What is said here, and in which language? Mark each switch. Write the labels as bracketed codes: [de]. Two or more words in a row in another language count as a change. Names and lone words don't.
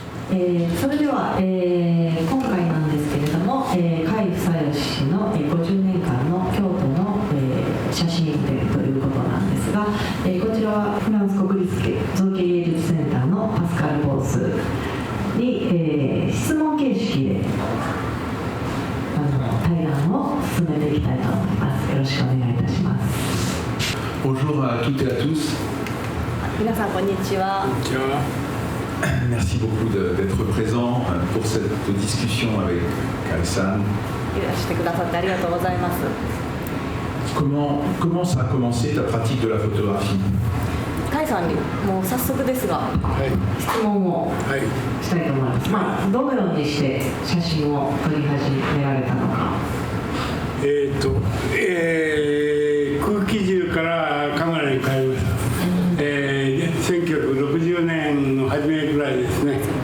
[ja] それでは、今回なんですけれども、甲斐房義の、50年間の京都の、写真展ということなんですが、こちらはフランス国立造形芸術センターのパスカル・ボースに、質問形式で対談を進めていきたいと思います。よろしくお願いいたします。 [fr] Bonjour à toutes et à tous. [ja] 皆さんこんにちは。 [fr] Merci beaucoup d'être présent pour cette discussion avec Kai-san. [ja] いらしてくださってありがとうございます。 [fr] Comment ça a commencé ta pratique de la photographie? [ja] 甲斐さんにもう早速ですが、質問をしたいと思います。どのようにして写真を撮り始められたのか。空気銃からカメラに変えました。1960年の初めぐらいですね。